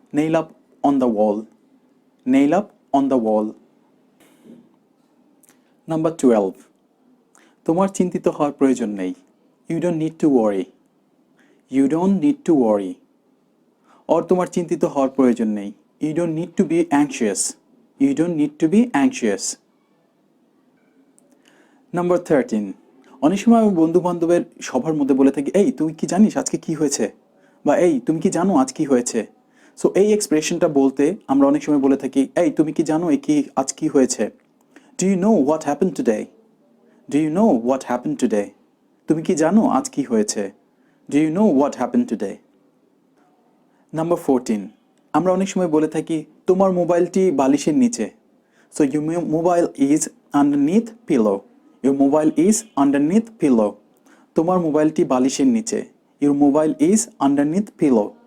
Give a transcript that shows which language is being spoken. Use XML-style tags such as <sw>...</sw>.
<en>Nail up on the wall. Nail up on the wall. Number 12.</en> <bn>তোমার চিন্তিত হওয়ার প্রয়োজন নেই।</bn> <en>You don't need to worry. You don't need to worry.</en> <bn>Or তোমার চিন্তিত হওয়ার প্রয়োজন নেই।</bn> <en>You don't need to be anxious. You don't need to be anxious. Number 13.</en> <bn>অনেক সময় আমি বন্ধু বান্ধবের সবার মধ্যে বলে থাকি এই তুই কি জানিস আজকে কি হয়েছে, বা এই তুমি কি জানো আজ কি হয়েছে। সো এই এক্সপ্রেশনটা বলতে আমরা অনেক সময় বলে থাকি এই তুমি কি জানো আজ কি হয়েছে।</bn> <en>Do you know what happened today? Do you know what happened today?</en> <bn>তুমি কি জানো আজ কি হয়েছে।</bn> <en>Do you know what happened today? Number 14.</en> <bn>আমরা অনেক সময় বলে থাকি তোমার মোবাইলটি বালিশের নিচে।</bn> <en>So your mobile is underneath pillow. Your mobile is underneath pillow.</en> <bn>তোমার মোবাইলটি বালিশের নিচে।</bn> <en>Your mobile is underneath pillow.</en>